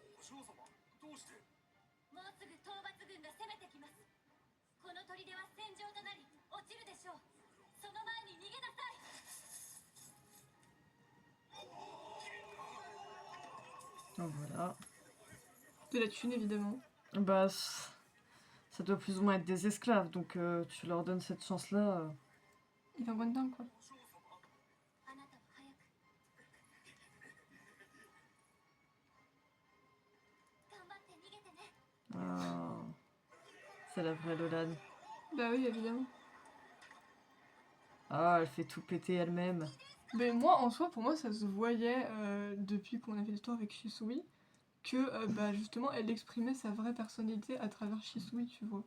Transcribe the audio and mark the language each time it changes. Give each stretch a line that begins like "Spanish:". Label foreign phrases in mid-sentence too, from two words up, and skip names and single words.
Japanese: 将様どうしてもうすぐ討伐軍が攻めてきます。この砦は戦場となり落ちるでしょう。その前に逃げなさい。
French: Donc voilà. De la thune, évidemment. Bah, ça doit plus ou moins être des esclaves, donc tu leur donnes cette chance-là. Il va bonne dingue, quoi.
Japanese: あなたも早く頑張って逃げてね。
French: Ah, c'est la vraie Lolan. Bah oui, évidemment. Ah, elle fait tout péter elle-même. Mais moi, en soi, pour moi, ça se voyait depuis qu'on a fait l'histoire avec Shisui que, bah, justement, elle exprimait sa vraie personnalité à travers Shisui, tu vois.